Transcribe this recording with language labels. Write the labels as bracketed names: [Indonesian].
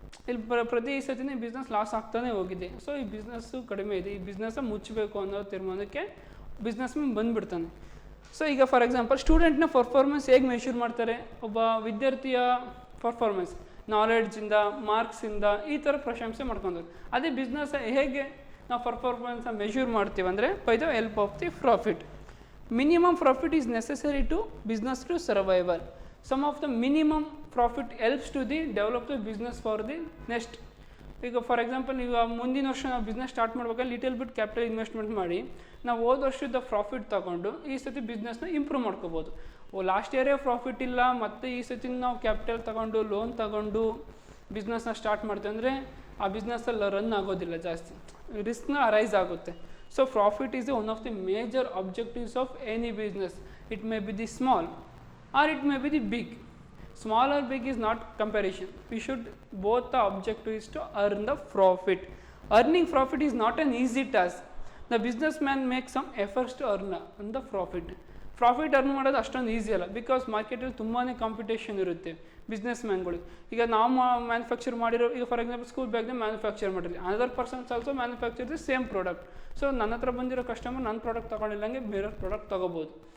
[Kannada] ಇಲ್ಲಿ ಪ್ರತಿ ಸತಿನೇ ಈ ಬಿಸ್ನೆಸ್ ಲಾಸ್ ಆಗ್ತಾನೆ ಹೋಗಿದೆ. ಸೊ ಈ ಬಿಸ್ನೆಸ್ಸು ಕಡಿಮೆ ಇದೆ, ಈ ಬಿಸ್ನೆಸ್ನ ಮುಚ್ಚಬೇಕು ಅನ್ನೋ ತೀರ್ಮಾನಕ್ಕೆ ಬಿಸ್ನೆಸ್ ಮ್ಯಾನ್ ಬಂದುಬಿಡ್ತಾನೆ. ಸೊ ಈಗ ಫಾರ್ ಎಕ್ಸಾಂಪಲ್ ಸ್ಟೂಡೆಂಟ್ನ ಪರ್ಫಾರ್ಮೆನ್ಸ್ ಹೇಗೆ ಮೆಷರ್ ಮಾಡ್ತಾರೆ? ಒಬ್ಬ ವಿದ್ಯಾರ್ಥಿಯ ಪರ್ಫಾರ್ಮೆನ್ಸ್ ನಾಲೆಡ್ಜಿಂದ, ಮಾರ್ಕ್ಸಿಂದ ಈ ಥರ ಪ್ರಶಂಸೆ ಮಾಡ್ಕೊಂಡ್ರು. ಅದೇ ಬಿಸ್ನೆಸ್ ಹೇಗೆ ನಾವು ಪರ್ಫಾರ್ಮೆನ್ಸ್ನ ಮೆಷರ್ ಮಾಡ್ತೀವಿ ಅಂದರೆ [English] By the help of the profit. Minimum profit is necessary to business to survival. Some of the minimum profit helps to the develop the business for the next. [Kannada] ಈಗ ಫಾರ್ ಎಕ್ಸಾಂಪಲ್ ಈಗ ಮುಂದಿನ ವರ್ಷ ನಾವು business start ಮಾಡ್ಬೇಕಾದ್ರೆ little bit capital investment ಮಾಡಿ ನಾವು ಹೋದ ವರ್ಷದ ಪ್ರಾಫಿಟ್ ತೊಗೊಂಡು ಈ ಸತಿ ಬಿಸ್ನೆಸ್ನ ಇಂಪ್ರೂವ್ ಮಾಡ್ಕೋಬೋದು. ಲಾಸ್ಟ್ ಇಯರೇ ಪ್ರಾಫಿಟ್ ಇಲ್ಲ, ಮತ್ತು ಈ ಸತಿ ನಾವು ಕ್ಯಾಪಿಟಲ್ ತೊಗೊಂಡು ಲೋನ್ ತೊಗೊಂಡು ಬಿಸ್ನೆಸ್ನ ಸ್ಟಾರ್ಟ್ ಮಾಡ್ತೀವಿ ಅಂದರೆ ಆ ಬಿಸ್ನೆಸ್ಸಲ್ಲಿ ರನ್ ಆಗೋದಿಲ್ಲ, ಜಾಸ್ತಿ ರಿಸ್ಕ್ನ ಅರೈಸ್ ಆಗುತ್ತೆ. [English] So profit is one of the major objectives of any business. It may be the small or it may be the big. Small or big is not comparison. We should, both the objective is to earn the profit. Earning profit is not an easy task. The businessman makes some efforts to earn the profit. [Kannada] Profit earn ಮಾಡೋದು ಅಷ್ಟೊಂದು easy ಅಲ್ಲ, because ಮಾರ್ಕೆಟಲ್ಲಿ ತುಂಬಾ competition ಇರುತ್ತೆ business ಮ್ಯಾನ್ಗಳಿಗೆ. ಈಗ ನಾವು manufacture ಮಾಡಿರೋ, ಈಗ for example school ಬ್ಯಾಗ್ನ manufacture ಮಾಡಿರಲಿ, [English] Another persons also manufacture the same product. [Kannada] So ನನ್ನ ಹತ್ರ ಬಂದಿರೋ ಕಸ್ಟಮರ್ ನನ್ನ ಪ್ರಾಡಕ್ಟ್ ತೊಗೊಂಡಿಲ್ಲಂಗೆ ಬೇರೆ ಪ್ರಾಡಕ್ಟ್ ತೊಗೋಬೋದು.